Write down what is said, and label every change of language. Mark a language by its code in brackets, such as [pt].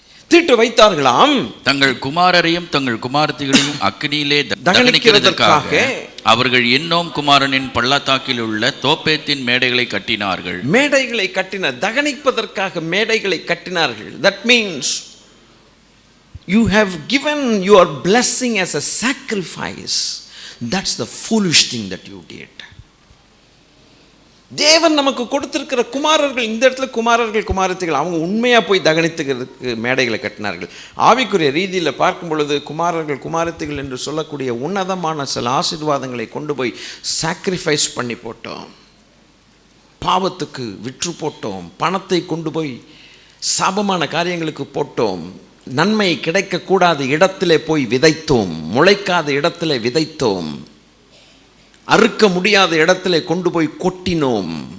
[ta] தீட்டு வைத்தார்களாம். தங்கள் குமாரரையும் தங்கள் குமாரத்திகளையும் அக்கினியிலே தகனிக்கிறதற்காக அவர்கள் இன்னும் குமாரனின் பள்ளத்தாக்கில் உள்ள தோப்பேத்தின் மேடைகளை கட்டினார்கள். மேடைகளை கட்டினார், தகனிப்பதற்காக மேடைகளை கட்டினார்கள். [en] That means you have given your blessing as a sacrifice. That's the foolish thing that you did. [ta] தேவன் நமக்கு கொடுத்திருக்கிற குமாரர்கள், இந்த இடத்துல குமாரர்கள் குமாரத்திகள் அவங்க உண்மையாக போய் தகனித்துக்கிறதுக்கு மேடைகளை கட்டினார்கள். ஆவிக்குரிய ரீதியில் பார்க்கும் பொழுது குமாரர்கள் குமாரத்திகள் என்று சொல்லக்கூடிய உன்னதமான சில ஆசீர்வாதங்களை கொண்டு போய் சாக்ரிஃபைஸ் பண்ணி போட்டோம், பாவத்துக்கு விற்று போட்டோம், பணத்தை கொண்டு போய் சாபமான காரியங்களுக்கு போட்டோம், நன்மை கிடைக்கக்கூடாத இடத்திலே போய் விதைத்தோம், முளைக்காத இடத்திலே விதைத்தோம், அறுக்க முடியாத இடத்துல கொண்டு போய் கொட்டினோம்.